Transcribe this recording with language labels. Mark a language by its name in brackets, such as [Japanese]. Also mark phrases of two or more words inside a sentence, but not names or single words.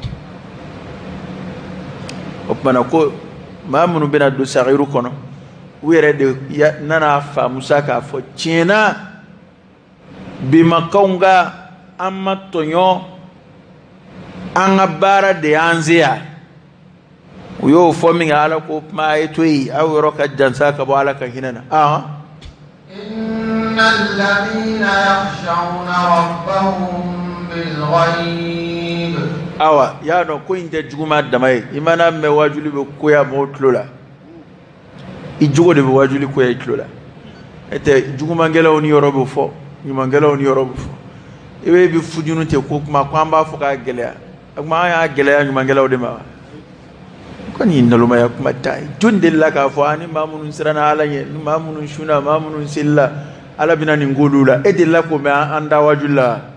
[Bambara] o tumana ko maa minnu bɛna don sagiru kɔnɔ u yɛrɛ de nana faamu sa k'a fɔ tiɲɛna bimakaw ka an ma tɔɲɔ an ka baara de y'an se yan u y'o fɔ min kɛ Ala ko kuma a ye to yen aw yɔrɔ ka jansa ka bɔ Ala ka hinɛ na [Arabic] إن الذين يخشون ربهم بالغيب [Bambara] awa y'a dɔn ko in tɛ juguma dama ye i mana mɛn wajuli bɛ koya mɔgɔw tulo la i jogo de bɛ wajuli koya i tulo la e tɛ jugumagɛlɛw ni yɔrɔ bɛ fɔ ɲumangɛlɛw ni yɔrɔ bɛ fɔ i bɛ fujunu tɛ ko kuma ko an b'a fɔ k'a gɛlɛya o kuma an y'a gɛlɛya ɲumangɛlɛw de ma wa kɔni nalomaya kuma ta ye jɔn delila k'a fɔ ni maa minnu siranna Ala ɲɛ ni maa minnu sunna maa minnu selila Ala bɛna nin k'olu la e delila k'o mɛn an da wajuli la